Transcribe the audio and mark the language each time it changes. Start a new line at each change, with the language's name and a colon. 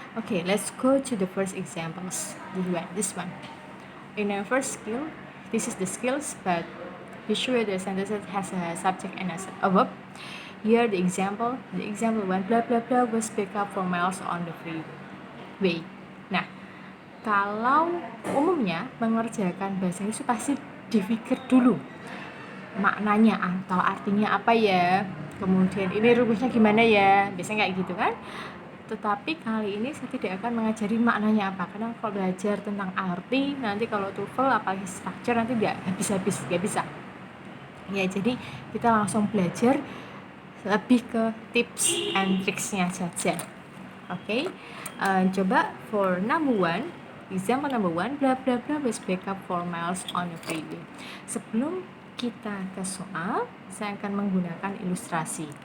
English: Okay, let's go to the first examples. This one. In our first skill, this is the skills, but be sure the sentence has a subject and a verb. Here the example one, blah blah blah was picked up for miles on the freeway.
Indonesian: Nah, kalau umumnya mengerjakan bahasa Inggris pasti dipikir dulu maknanya atau artinya apa ya, kemudian ini rumusnya gimana ya, biasanya kayak gitu kan. Tetapi kali ini saya tidak akan mengajari maknanya apa, karena kalau belajar tentang arti nanti kalau TOEFL apalagi structure nanti nggak bisa ya. Jadi kita langsung belajar lebih ke tips and tricksnya saja.
English: Okay,
Indonesian: coba
English: for example number one, blah blah blah was pick up 4 miles on the freeway.
Indonesian: Sebelum kita ke soal, saya akan menggunakan ilustrasi.